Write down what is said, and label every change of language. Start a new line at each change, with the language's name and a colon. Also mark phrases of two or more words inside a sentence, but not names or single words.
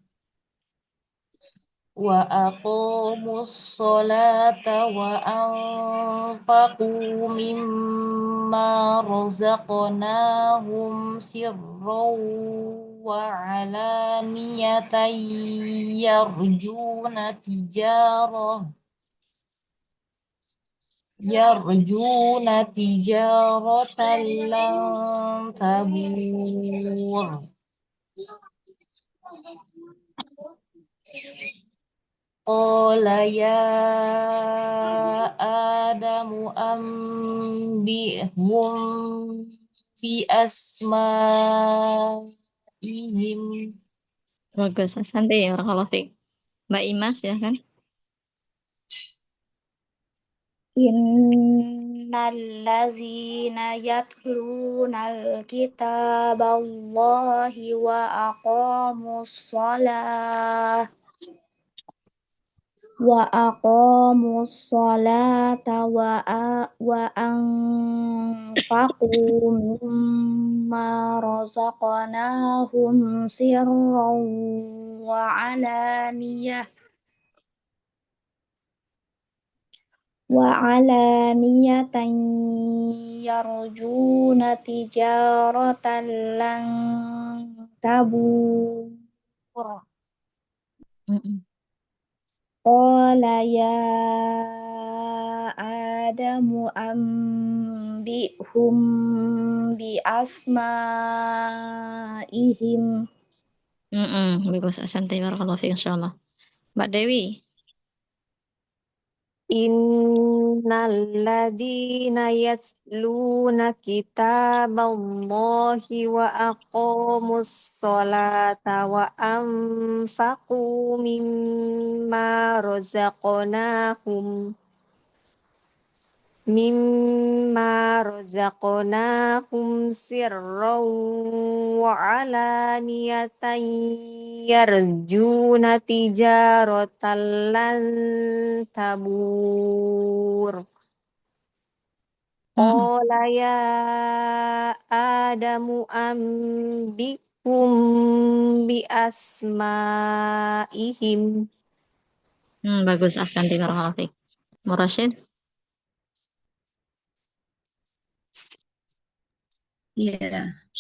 Arabic: وأنفقوا مما رزقناهم سرا وعلانية يرجون تجارة لن تبور. قال يا آدم أنبئهم بأسمائهم.
Indonesian: Bagus, santai ya orang kalau fik. Mbak Imas ya kan?
Arabic: إن الذين يتلون كتاب الله وأقاموا الصلاة وأنفقوا مما رزقناهم سرا و علانية يرجون تجارة لن تبور. قال يا آدم أنبئهم بأسمائهم.
Indonesian: Bagus, santai
Arabic: بارك الله فيك إن شاء الله.
Indonesian: Mbak Dewi.
Arabic: إن الذين يتلون كتاب الله وأقاموا الصلاة وأنفقوا مما رزقناهم سرا وعلانية يرجون تجارة لن تبور. قال يا آدم بأسمائهم.
Indonesian: Bagus Ashanti,
Arabic: بارك الله فيك.
Indonesian: Murashid. Ya.